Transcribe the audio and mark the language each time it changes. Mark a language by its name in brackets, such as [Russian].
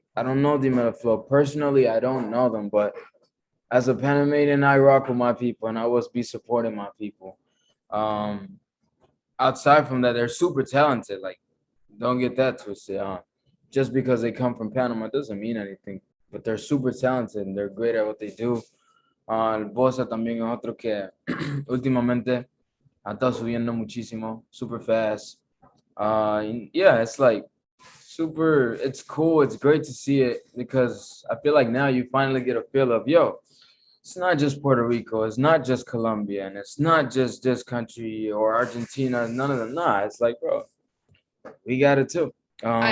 [English] I don't know the Flow. Personally, I don't know them, but as a Panamanian, I rock with my people and I always be supporting my people. Um, Outside from that, they're super talented. Like, don't get that twisted. Just because they come from Panama doesn't mean anything. But they're super talented and they're great at what they do. [Spanish] El Bosa también es otro que últimamente ha estado subiendo muchísimo, [English] super fast. Yeah, it's like super. It's cool. It's great to see it because I feel like now you finally get a feel of yo. It's not just Puerto Rico. It's not just Colombia, and it's not just this country or Argentina. None of them. Nah, it's like, bro, we got it too. I